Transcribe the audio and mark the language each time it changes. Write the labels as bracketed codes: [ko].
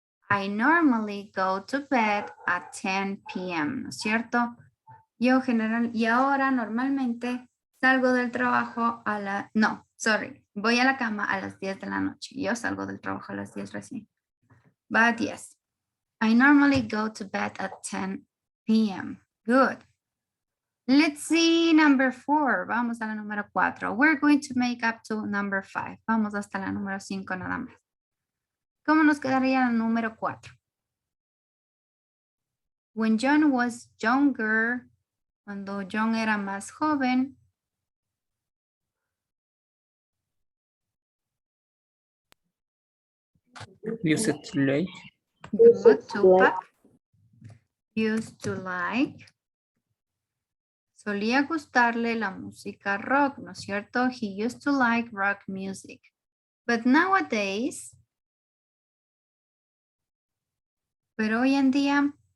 [en] I normally go to bed at 10 p.m., [es] ¿no es cierto? Yo y ahora normalmente salgo del trabajo a la... No, [en] sorry. [es] Voy a la cama a las 10 de la noche. Yo salgo del trabajo a las 10 recién. [en] But yes, I normally go to bed at 10 p.m. Good. Let's see number 4. [es] Vamos a la número 4. [en] We're going to make up to number 5. [es] Vamos hasta la número 5 nada más. ¿Cómo nos quedaría la número 4? [en] When John was younger, [es] cuando John era más joven. [en] Used to like. Good, Tupac. Used to like. [es] Solía gustarle la música rock, ¿no es cierto? [en] He used to like rock music. But nowadays, [es] pero hoy en día,